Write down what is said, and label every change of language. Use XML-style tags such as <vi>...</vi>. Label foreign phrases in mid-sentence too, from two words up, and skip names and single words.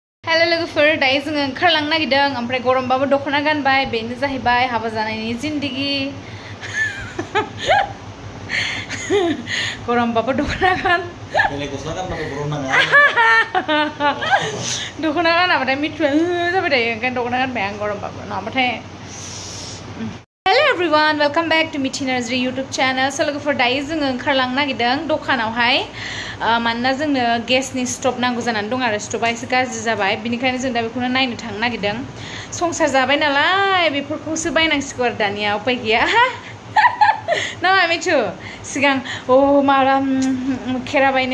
<brx>हेलो लोगोफोर दायो जोङो ओंखारलांनो नागिरदों ओमफ्राय गरमबाबो दख'ना गानबाय बेनो जाहैबाय हाबा जानायनि जिन्दगी गरमबाबो दख'ना गान दख'ना गानाबाथाय मिथुआ जाबाय थायो ओंखायनो दख'ना गानबाय आं गरमबाबो नङाबाथाय</brx> <en>Hello everyone welcome back to Mithi Narzary YouTube channel</en> <brx>स लोगोफोर दायो जोङो ओंखारलांनो नागिरदों दखानावहाय मानोना जोंनो गेसनि स्टोव नांगौ जानानै दं आरो स्टोवआ एसे गाज्रि जाबाय बिनिखायनो जों दा बेखौनो नायनो थांनो नागिरदों संसार जाबाय नालाय बेफोरखौसो बायनांसिगौ आरो दानिया उपाय गैया ना मिथु सिगां माबा खेरा बायनो</brx>